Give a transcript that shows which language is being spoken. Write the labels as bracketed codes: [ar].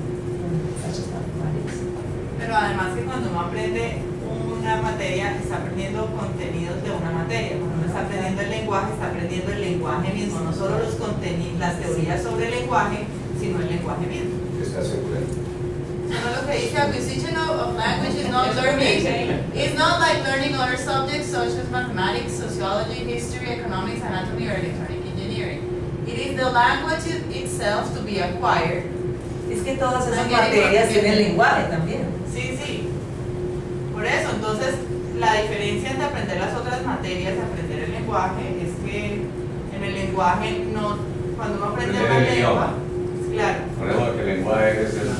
[es] Muchachos tan malos. Pero además que cuando uno aprende una materia, está aprendiendo contenidos de una materia. Cuando uno está aprendiendo el lenguaje, está aprendiendo el lenguaje mismo, no solo los contenidos, las teorías sobre el lenguaje, sino el lenguaje mismo. ¿Estás segura? No, lo que dice [en] acquisition of language is not learning. It's not like learning other subjects such as mathematics, sociology, history, economics, anatomy, or electronic engineering. It is the language itself to be acquired. [es] Es que todas esas materias tienen lenguaje también. Sí, sí. Por eso, entonces, la diferencia entre aprender las otras materias y aprender el lenguaje es que en el lenguaje no, cuando uno aprende Aprender el lengua, idioma. claro. Recordemos que el lenguaje es el...